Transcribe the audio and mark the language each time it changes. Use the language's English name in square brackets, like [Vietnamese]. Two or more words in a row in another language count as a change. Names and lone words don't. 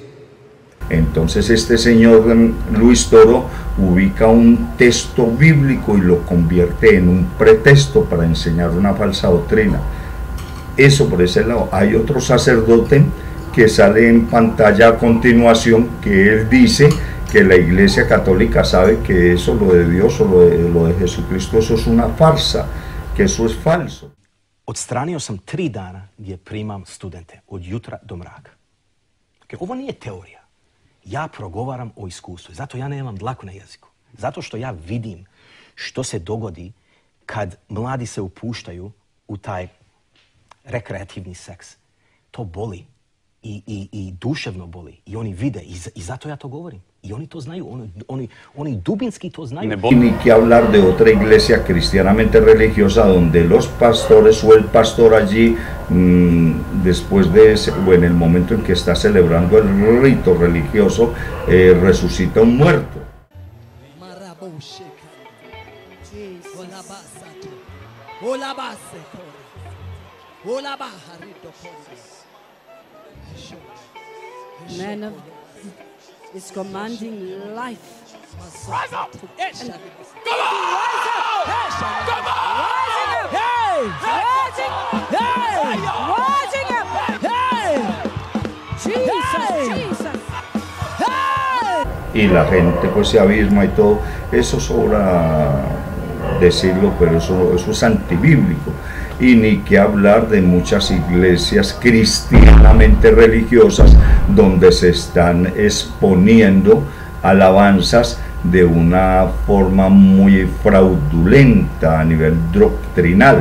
[Spanish] Entonces este señor Luis Toro ubica un texto bíblico y lo convierte en un pretexto para enseñar una falsa doctrina. Eso por ese lado. Hay otro sacerdote que sale en pantalla a continuación, que él dice que la Iglesia Católica sabe que eso, lo de Dios o lo de Jesucristo, eso es una farsa, que eso es falso. [Croatian] Odstranio sam 3 dana gdje primam studente, od jutra do mraka. Ovo nije teorija. Ja progovaram o iskustvu, zato ja nemam dlaku na jeziku. Zato što ja vidim što se dogodi kad mladi se upuštaju u taj rekreativni seks. To boli i duševno boli i oni vide i zato ja to govorim. Y oni to znaju, oni dubinski to znaju. [Spanish] Ni que hablar de otra iglesia cristianamente religiosa donde los pastores o el pastor allí, después de ese, o en el momento en que está celebrando el rito religioso, resucita un muerto. [English] Man of is commanding life. Rise up! And Come on! Come on! Hey! Rising! Hey! Rising up! Hey! Jesus! Jesus! Hey! [Spanish] Y la gente pues se abisma y todo. Eso sobra decirlo, pero eso es antibíblico. Y ni que hablar de muchas iglesias cristianamente religiosas donde se están exponiendo alabanzas de una forma muy fraudulenta a nivel doctrinal.